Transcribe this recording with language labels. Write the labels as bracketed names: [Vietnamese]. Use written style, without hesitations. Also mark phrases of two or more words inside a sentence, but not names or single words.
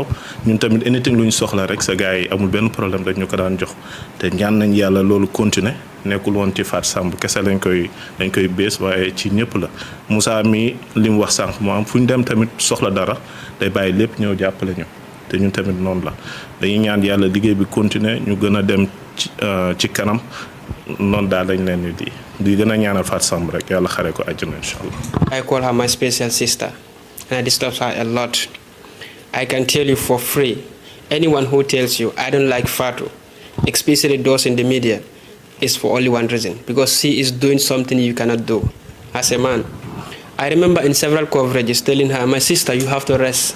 [Wolof] ñun tamit anything lu ñu soxla rek sa gars yi amul benn problème rek ñu ko daan jox te ñaan nañ yàlla loolu continuer nekkul woon ci Fatou Samb kese dañ koy bées waaye ci ñëpp la Moussa mi li mu wax sànq moo am fu ñu dem tamit soxla dara day bàyyi lépp ñëw jàppale ñu te ñun tamit noonu la dañuy ñaan yàlla liggéey bi continuer ñu gën a dem ci kanam noonu daal dañ leen di gën a ñaanal Fatou Samb rek yàlla xare ko àjjana [Arabic] إن شاء الله. [English] I call her my special sister. And I disturb her a lot. I can tell you for free, anyone who tells you I don't like Fatu, especially those in the media, is for only one reason, because she is doing something you cannot do as a man. I remember in several coverages telling her, my sister, you have to rest.